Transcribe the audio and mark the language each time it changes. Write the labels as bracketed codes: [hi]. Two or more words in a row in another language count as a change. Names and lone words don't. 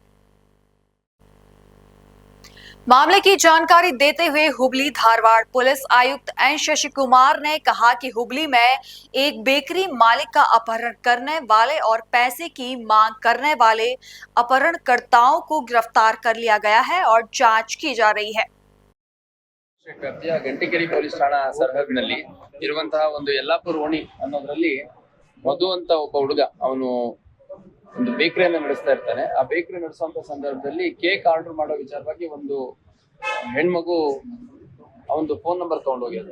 [hi] मामले की जानकारी देते हुए हुबली धारवाड़ पुलिस आयुक्त एन शशि कुमार ने कहा कि हुबली में एक बेकरी मालिक का अपहरण करने वाले और पैसे की मांग करने वाले अपहरणकर्ताओं को गिरफ्तार कर लिया गया है और जांच की जा रही है। [kn] ವ್ಯಾಪ್ತಿಯ ಗಂಟಿಕೆರೆ ಪೊಲೀಸ್ ಠಾಣಾ ಸರ್ಹದ್ನಲ್ಲಿ ಇರುವಂತಹ ಒಂದು ಯಲ್ಲಾಪುರ ಓಣಿ ಅನ್ನೋದ್ರಲ್ಲಿ ಮಧು ಅಂತ ಒಬ್ಬ ಹುಡುಗ, ಅವನು ಒಂದು ಬೇಕರಿಯನ್ನು ನಡೆಸ್ತಾ ಇರ್ತಾನೆ. ಆ ಬೇಕರಿ ನಡೆಸುವಂತ ಸಂದರ್ಭದಲ್ಲಿ [en] cake order [kn] ಮಾಡೋ ವಿಚಾರವಾಗಿ ಒಂದು ಹೆಣ್ಮಗು ಅವನದು [en] phone number [kn] ತಗೊಂಡೋಗಿರುತ್ತೆ.